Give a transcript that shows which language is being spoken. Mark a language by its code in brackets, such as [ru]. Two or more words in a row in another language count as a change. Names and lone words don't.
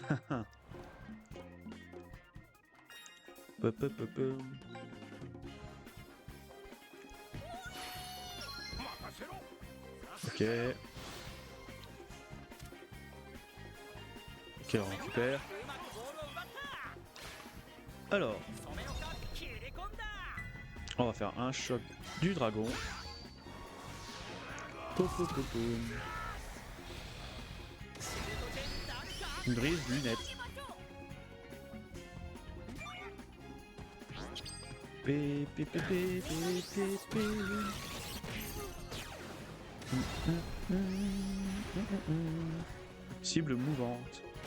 [fr] Pop, pop, pop, pop. Ok. Ok, on récupère. [ja] うまくボールを奪った [fr] Alors, [ja] 染めのか切り込んだ [fr] on va faire un choc du dragon. Pop, pop, pop, pop. [ja] シュートチェンなるか [fr] Une brise lunette. Pé, pé, pé, pé, pé, pé, pé. Cible mouvante.